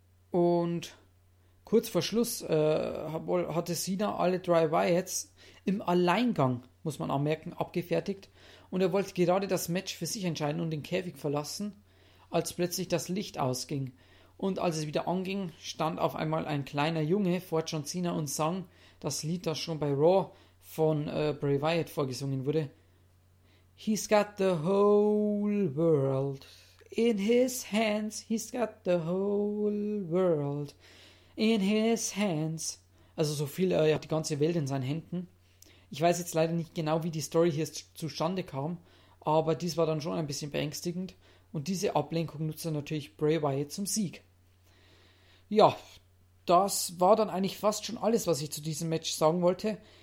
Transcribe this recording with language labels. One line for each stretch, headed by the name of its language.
German: Und kurz vor Schluss hatte Cena alle drei Wyatts im Alleingang, muss man anmerken, abgefertigt. Und er wollte gerade das Match für sich entscheiden und den Käfig verlassen, als plötzlich das Licht ausging. Und als es wieder anging, stand auf einmal ein kleiner Junge vor John Cena und sang das Lied, das schon bei Raw von Bray Wyatt vorgesungen wurde.
English: He's got the whole world in his hands. He's got the whole world in his hands.
German: Also so viel, er hat die ganze Welt in seinen Händen. Ich weiß jetzt leider nicht genau, wie die Story hier zustande kam, aber dies war dann schon ein bisschen beängstigend. Und diese Ablenkung nutzt er natürlich Bray Wyatt zum Sieg. Ja, das war dann eigentlich fast schon alles, was ich zu diesem Match sagen wollte.